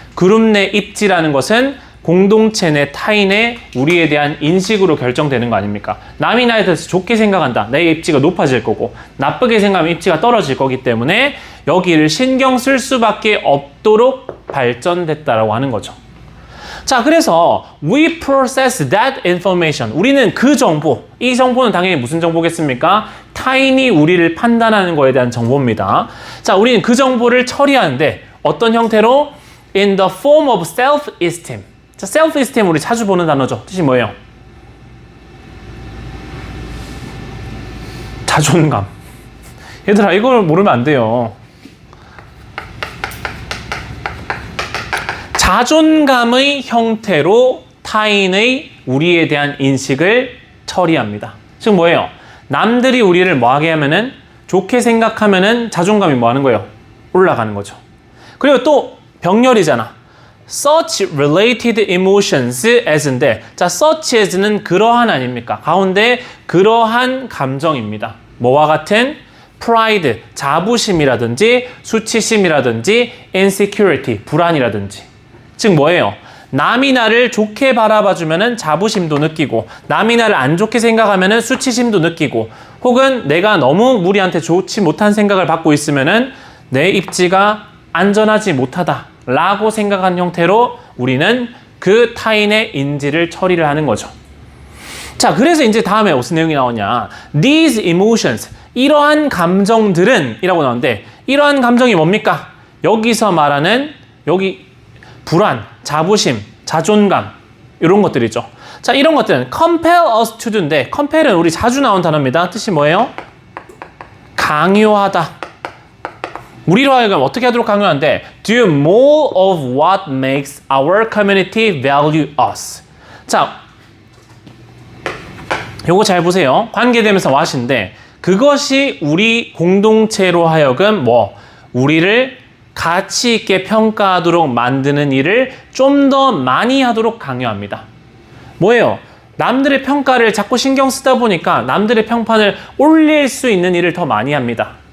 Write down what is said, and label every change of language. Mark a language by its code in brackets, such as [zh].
[ko] 그룹 내 입지라는 것은 공동체 내 타인의 우리에 대한 인식으로 결정되는 거 아닙니까? 남이 나에 대해서 좋게 생각한다. 내 입지가 높아질 거고 나쁘게 생각하면 입지가 떨어질 거기 때문에 여기를 신경 쓸 수밖에 없도록 발전됐다라고 하는 거죠. 자, 그래서 [en] we process that information. [ko] 우리는 그 정보, 이 정보는 당연히 무슨 정보겠습니까? 타인이 우리를 판단하는 거에 대한 정보입니다. 자, 우리는 그 정보를 처리하는데 어떤 형태로? [en] In the form of self-esteem. [ko] 자, self-esteem 우리 자주 보는 단어죠. 뜻이 뭐예요? 자존감. 얘들아, 이걸 모르면 안 돼요. 자존감의 형태로 타인의 우리에 대한 인식을 처리합니다. 즉 뭐예요? 남들이 우리를 뭐하게 하면은 좋게 생각하면은 자존감이 뭐 하는 거예요? 올라가는 거죠. 그리고 또 병렬이잖아. [en] such related emotions as인데, 자, such as는 [ko] 그러한 아닙니까? 가운데 그러한 감정입니다. 뭐와 같은? pride, 자부심이라든지 수치심이라든지 insecurity, 불안이라든지. 즉 뭐예요? 남이 나를 좋게 바라봐주면은 자부심도 느끼고, 남이 나를 안 좋게 생각하면은 수치심도 느끼고, 혹은 내가 너무 우리한테 좋지 못한 생각을 받고 있으면은 내 입지가 안전하지 못하다라고 생각한 형태로 우리는 그 타인의 인지를 처리를 하는 거죠. 자, 그래서 이제 다음에 무슨 내용이 나오냐? [en] These emotions, [ko] 이러한 감정들은 이라고 나오는데, 이러한 감정이 뭡니까? 여기서 말하는 여기 불안, 자부심, 자존감 이런 것들이죠. 자, 이런 것들은 [en] compel us to do [ko] 인데, compel은 우리 자주 나온 단어입니다. 뜻이 뭐예요? 강요하다. 우리로 하여금 어떻게 하도록 강요하는데 [en] do more of what makes our community value us. [ko] 자, 요거 잘 보세요. 관계되면서 what인데 그것이 우리 공동체로 하여금 뭐 우리를 가치 있게 평가하도록 만드는 일을 좀 더 많이 하도록 강요합니다. 뭐예요? 남들의 평가를 자꾸 신경 쓰다 보니까 남들의 평판을 올릴 수 있는 일을 더 많이 합니다.